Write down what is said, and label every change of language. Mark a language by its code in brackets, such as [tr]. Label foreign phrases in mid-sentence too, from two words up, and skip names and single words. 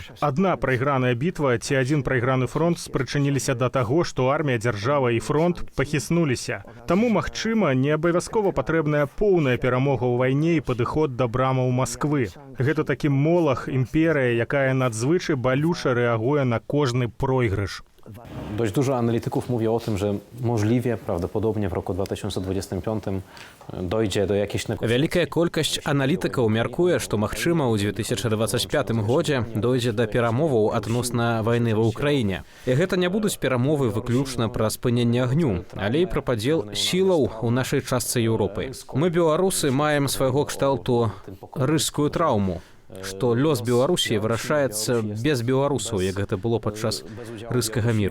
[be] Адна прайграная бітва ці адзін прайграны фронт спрычыніліся да таго, што армія, дзяржава і фронт пахіснуліся. Таму, магчыма, не абавязкова патрэбная поўная перамога ў вайне і падыход да брамаў Масквы. Гэта такі молах, імперыя, якая надзвычай балюча рэагуе на кожны пройгрыш. [pl] Dość dużo analityków mówi o tym, że możliwie, prawdopodobnie w roku 2025 dojdzie do jakiejś negocjacji. [be] Вялікая колькасць аналітыкаў мяркуе, што магчыма ў 2025 годзе дойдзе да перамоваў адносна вайны ва ўкраіне. І гэта не будуць перамовы выключна пра спыненне агню, але і пра падзел сілаў у нашай частцы Еўропы. Мы, беларусы, маем свайго кшталту рыжскую траўму, што лёс Беларусі вырашаецца без беларусаў, як гэта было падчас рыжскага міру.